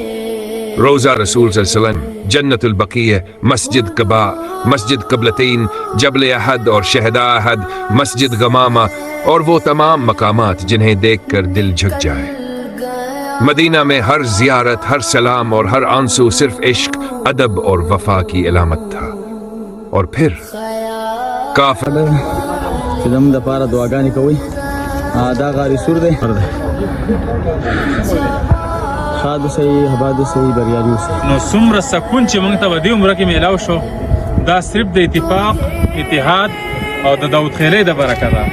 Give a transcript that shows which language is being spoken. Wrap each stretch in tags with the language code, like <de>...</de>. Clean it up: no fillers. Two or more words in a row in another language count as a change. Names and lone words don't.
<ur>روزہ رسول</ur> <ar>صلی اللہ علیہ وسلم،</ar> <ur>جنت البقیع، مسجد قباء، مسجد قبلتین، جبل احد اور شہداء احد، مسجد غمامہ، اور وہ تمام مقامات جنہیں دیکھ کر دل جھک جائے۔ مدینہ میں ہر زیارت، ہر سلام اور ہر آنسو صرف عشق، ادب اور وفا کی علامت تھا۔ اور پھر قافلہ</ur> <ps>زموږ دپاره دعاګانې کوئ. دا غار سور دی، ښاد اوسئ، آباد اوسئ، بریالي اوسئ. نو څومره سکون چې موږ ته په دې عمره کې میلاو شو، دا صرف د اتفاق، اتحاد او د داود خیلۍ د برکه ده.</ps>